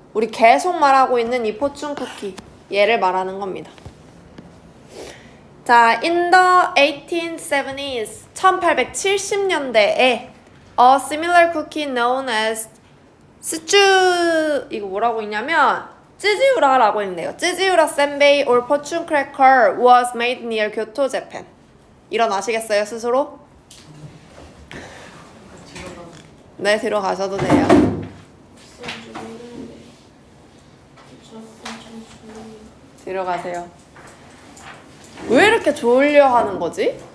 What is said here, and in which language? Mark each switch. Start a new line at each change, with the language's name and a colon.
Korean: 우리 계속 말하고 있는 이 포춘 쿠키, 얘를 말하는 겁니다.
English: 자, in the 1870s,
Korean: 1870년대에
English: a similar cookie known as
Korean: 스쭈, 이거 뭐라고 있냐면 찌지우라라고 있네요.
English: 찌지우라 센베이 or fortune cracker was made near Kyoto, Japan.
Korean: 일어나시겠어요, 스스로? 네, 들어가셔도 돼요. 들어가세요. 왜 이렇게 졸려 하는 거지?